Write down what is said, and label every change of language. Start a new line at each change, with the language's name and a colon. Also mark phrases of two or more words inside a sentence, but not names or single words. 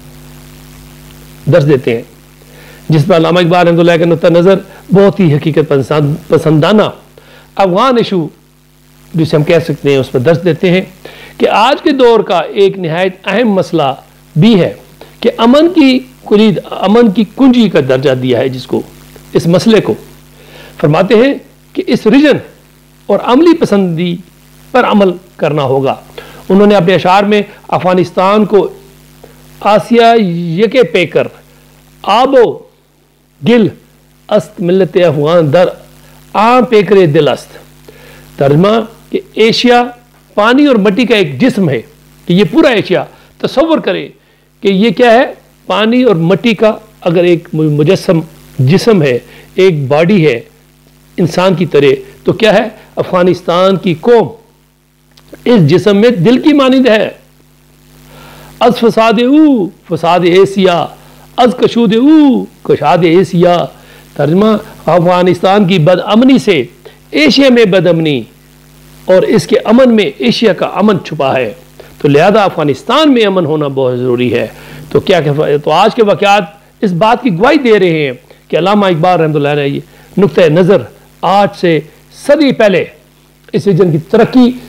Urdu: درس دیتے ہیں، جس پر علامہ اقبال
Arabic: رحمۃ اللہ
Urdu: کا نقطہ نظر بہت ہی حقیقت پسندانہ افغان ایشو جسے ہم کہہ سکتے ہیں اس پر درس دیتے ہیں کہ آج کے دور کا ایک نہایت اہم مسئلہ بھی ہے کہ امن کی کلید، امن کی کنجی کا درجہ دیا ہے جس کو، اس مسئلے کو فرماتے ہیں کہ اس ریجن اور عملی پسندی پر عمل کرنا ہوگا۔ انہوں نے اپنے اشعار میں افغانستان کو
Persian: آسیا یکے پیکر آب و گل است ملت افغان در عام پیکر دل است،
Urdu: ترجمہ کہ ایشیا پانی اور مٹی کا ایک جسم ہے، کہ یہ پورا ایشیا تصور کرے کہ یہ کیا ہے، پانی اور مٹی کا اگر ایک مجسم جسم ہے، ایک باڈی ہے انسان کی طرح، تو کیا ہے افغانستان کی قوم اس جسم میں دل کی مانند ہے۔
Persian: از فساد او فساد ایسیا، از کشود او کشاد ایسیا،
Urdu: ترجمہ افغانستان کی بد امنی سے ایشیا میں بد امنی اور اس کے امن میں ایشیا کا امن چھپا ہے، تو لہذا افغانستان میں امن ہونا بہت ضروری ہے۔ تو کیا تو آج کے واقعات اس بات کی گواہی دے رہے ہیں کہ علامہ اقبال
Arabic: رحمۃ اللہ علیہ
Urdu: یہ نقطۂ نظر آج سے صدی پہلے اس ریجن کی ترقی